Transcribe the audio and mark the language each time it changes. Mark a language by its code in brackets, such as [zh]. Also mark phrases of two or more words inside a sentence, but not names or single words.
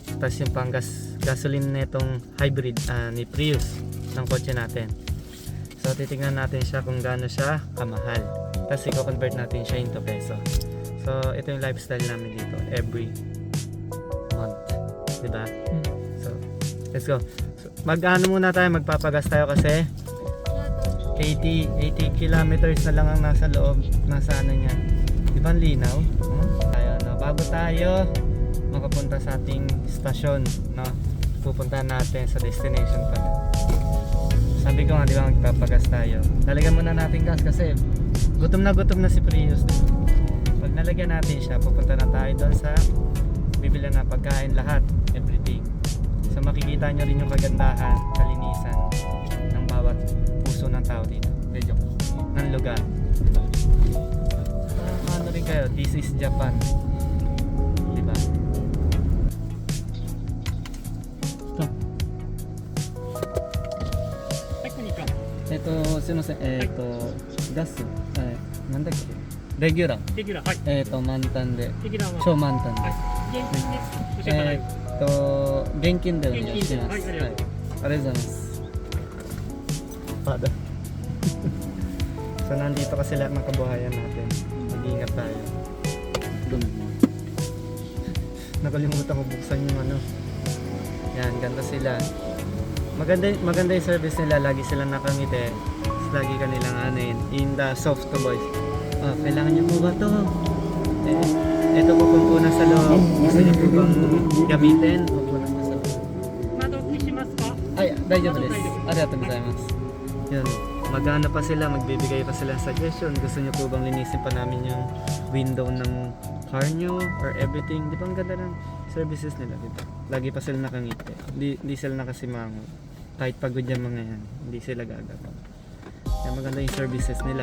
[tl] Tapos yung pang gasoline nitong hybrid ni Prius ng kotse natin. So titingnan natin siya kung gaano siya kamahal. Tapos i-convert natin siya into peso. So ito yung lifestyle namin dito [en] every month, [tl] diba? [en] So let's go. [tl] So, mag-ano muna tayo, magpapagas tayo kasi 80 kilometers na lang ang nasa loob, nasa ano niya. Di ba ang linaw? Tayo, no? Bago tayo makapunta sa ating stasyon, no? Pupuntahan natin sa destination pala. Sabi ko nga, di ba magpapagas tayo. Lalagyan muna natin gas kasi gutom na si Prius. Pag nalagyan natin siya, pupunta na tayo doon sa bibili na pagkain, lahat, everything. So makikita nyo rin yung kagandahan, kalinisan ng bawat puso ng tao dito, ng lugar. Ano rin kayo, [en] this is Japan, [tl] diba? Ito, gas, nandaki? Regular. [ja] はい。満タンで、レギュラーは超満タンで。はい。現金です。お支払い。現金でお願いします。はい、ありがとうございます。ありがとうございます。Pada. [tl] So nandito kasi lahat ng kabuhayan natin. Mag-iingat tayo. Nakalimutan ko buksan yung ano. Yan, ganda sila. Maganda yung service nila. Lagi sila nakangiti. Lagi kanilang ano yun. [en] In the soft voice. [tl] Oh, kailangan niyo po ba ito? Ito po kung una sa loob. Gusto niyo po bang gamitin? Opo na sa loob. [ja] 窓拭きしますか？ [tl] Ay, [ja] 大丈夫です。ありがとうございます。 [tl] Yun, magana pa sila, magbibigay pa sila ng suggestion. Gusto niyo po bang linisin pa namin yung window ng car nyo or everything? Di ba ang ganda ng services nila dito? Lagi pa sila nakangiti. Di sila nakasimango. Kahit pagod yung mga yan, hindi sila gagawin. Kaya maganda yung services nila.